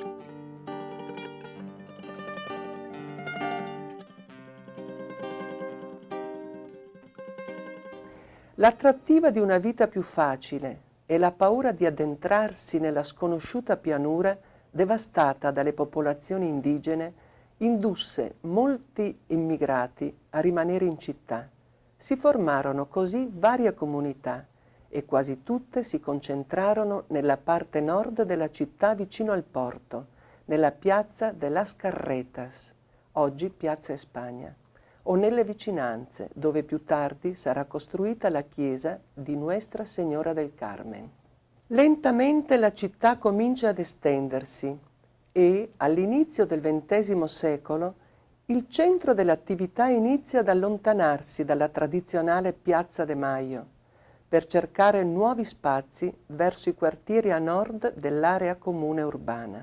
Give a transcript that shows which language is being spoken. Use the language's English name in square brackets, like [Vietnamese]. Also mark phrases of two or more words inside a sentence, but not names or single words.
[Italian] L'attrattiva di una vita più facile e la paura di addentrarsi nella sconosciuta pianura devastata dalle popolazioni indigene indusse molti immigrati a rimanere in città. Si formarono così varie comunità e quasi tutte si concentrarono nella parte nord della città vicino al porto, nella piazza de las Carretas, oggi Piazza España, o nelle vicinanze, dove più tardi sarà costruita la chiesa di Nuestra Señora del Carmen. Lentamente la città comincia ad estendersi e, all'inizio del XX secolo, il centro dell'attività inizia ad allontanarsi dalla tradizionale Piazza de Mayo per cercare nuovi spazi verso i quartieri a nord dell'area comune urbana.